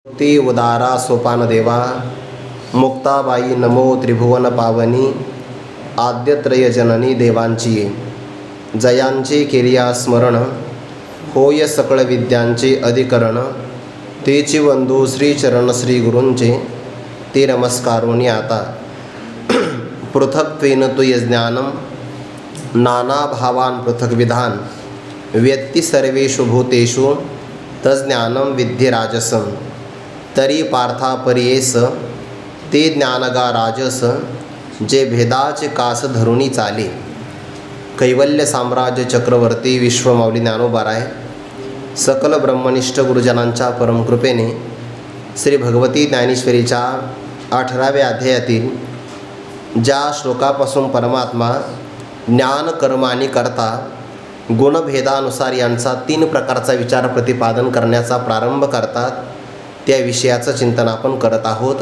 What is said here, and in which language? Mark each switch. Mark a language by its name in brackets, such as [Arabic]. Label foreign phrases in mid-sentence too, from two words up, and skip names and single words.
[Marathi] ती उदारा सोपान देवा मुक्ताबाई नमो त्रिभुवन पावनी आद्यत्रय जननी देवांची जयांचे केलिया स्मरण होय सकळ विद्यांचे अधिकरण तेची वंदू श्रीचरण श्री गुरूंचे ते नमस्कारोनी आता [Sanskrit] पृथक्त्वेन तुय ज्ञानम नाना भावान पृथक विधान व्यक्ती सर्वेषु भूतेषु तज्ज्ञानम विद्ये राजसं [Marathi] तरी पार्था परियेस ते ज्ञानगा राजस जे भेदाचे कास धरुणी चाले. कैवल्य साम्राज्य चक्रवर्ती विश्वमाऊली ज्ञानोबाराय सकल ब्रह्मनिष्ठ गुरुजनांच्या परमकृपेने श्री भगवती ज्ञानेश्वरीच्या 18व्या अध्यायातील ज्या श्लोकापासून परमात्मा ज्ञान कर्म आणि कर्ता गुणभेदानुसार यांचा 3 प्रकारचा विचार प्रतिपादन करण्याचा प्रारंभ करतात त्या विषयाचं चिंतन आपण करत आहोत.